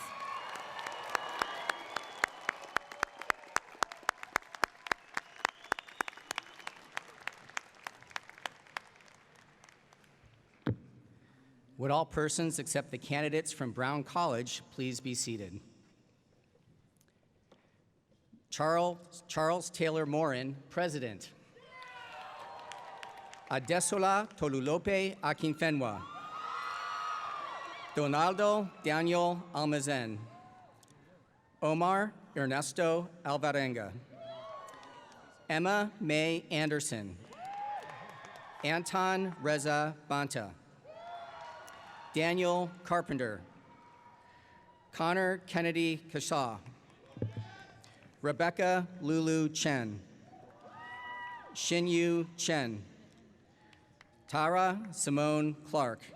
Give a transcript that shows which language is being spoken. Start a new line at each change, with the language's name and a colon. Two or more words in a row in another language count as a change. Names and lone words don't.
English: Would all persons except the candidates from Brown College please be seated? Charles Taylor Morin, President. Adesola Tolulope Akinfenwa. Donaldo Daniel Almazen. Omar Ernesto Alvarenga. Emma May Anderson. Anton Reza Banta. Daniel Carpenter. Connor Kennedy Kashaw. Rebecca Lulu Chen. Xinyu Chen. Tara Simone Clark.